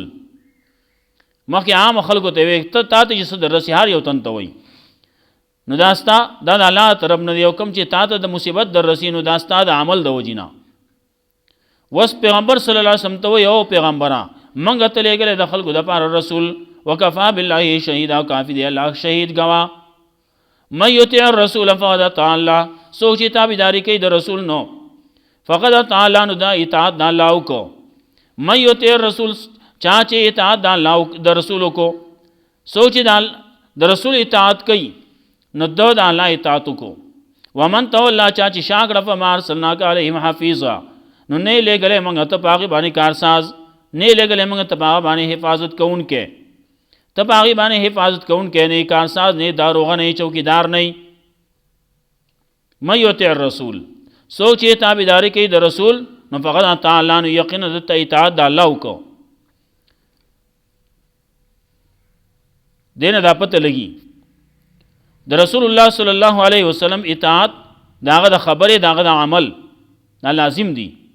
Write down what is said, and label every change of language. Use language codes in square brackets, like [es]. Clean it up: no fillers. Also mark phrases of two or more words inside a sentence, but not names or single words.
[ps] مخکې عام خلکو ته وایي ته تا ته چې څه در رسي هر یو تن ته وایي نو دا ستا دا د الله طرف نه دی. او کوم چې تا ته د مصیبت در رسي نو دا ستا د عمل د وجې نه. وس پیغمبر [ar] صلی الله علیه وسلم [ps] ته وایي او پیغمبره موږ ته لېږلی د خلکو دپاره رسول. [ar] وکفا بالله شهیدا، [ps] کافي دی الله شهید گواه. [ar] من یطع الرسول فقد اطاع الله، [ps] څوک چې تابعداري کوي د رسول نو [ar] فقد اطاع الله، [ps] نو دا اطاعت د الله وکړو. [ar] من یطع الرسول، [ps] چا چې اطاعت د رسول وکړو، څوک چې د رسول اطاعت کوي نو د الله اطاعت وکړو. [ar] ومن تولى، [ps] چا چې شا کړه [ar] فما ارسلناک علیهم حفیظا، [ps] نو نه لېږلی موږ ته په هغې باندې کارساز، نه لېږلی موږ ته په هغه باندې حفاظت کوونکی، ته په هغې باندې حفاظت کوونکی نه کارساز نه داروغه نه چوکیدار نه. [ar] من یطع الرسول، [ps] څوک چې تابعداري کوي د رسول نو [ar] فقط اطاع الله، [ps] نو یقینا دته اطاعت د الله وکړو. دې نه دا پته لګي د رسول الله [ar] صلی الله علیه وسلم [ps] اطاعت داغه د خبرې داغه د عمل دا لازم دی.